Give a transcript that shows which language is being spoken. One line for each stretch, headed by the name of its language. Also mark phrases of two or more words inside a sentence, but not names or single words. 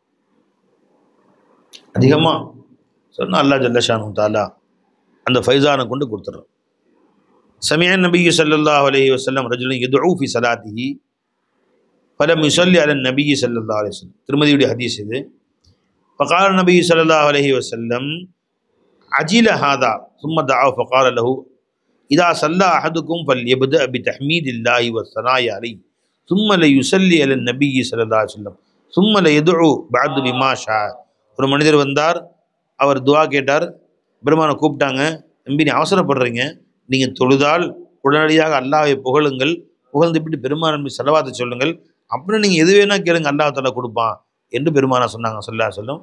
Tamil: அதிகமாக சொன்னால் அல்லாஹ்
Arabic: جل شأنه تعالى
Tamil: அந்த ஃபைசானை கொண்டு கொடுத்துட்றோம்.
Arabic: سمع النبي صلى الله عليه وسلم رجلا يدعو في صلاته فلم يصل على النبي صلى الله عليه وسلم.
Tamil: திருமதியுடைய ஹதீஸ் இது.
Arabic: فقال النبي صلى الله عليه وسلم عجل هذا ثم دعا فقال له إذا صلى أحدكم فليبدأ بتحميد الله والثناء عليه ثم ليصلي على النبي صلى الله عليه وسلم ثم ليدعو بعد بما شاء.
Tamil: ஒரு மனிதர் வந்தார், அவர் துவா கேட்டார், பெருமானை கூப்பிட்டாங்க, நம்பி நீ அவசரப்படுறீங்க, நீங்கள் தொழுதால் உடனடியாக அல்லாஹ்வை புகழுங்கள், புகழ்ந்துவிட்டு பெருமான் ஸலவாத்தை சொல்லுங்கள், அப்புறம் நீங்கள் எது வேணால் கேளுங்க, அல்லாஹ் தஆலா கொடுப்பான் என்று பெருமானா சொன்னாங்க.
Arabic: صلى الله عليه وسلم.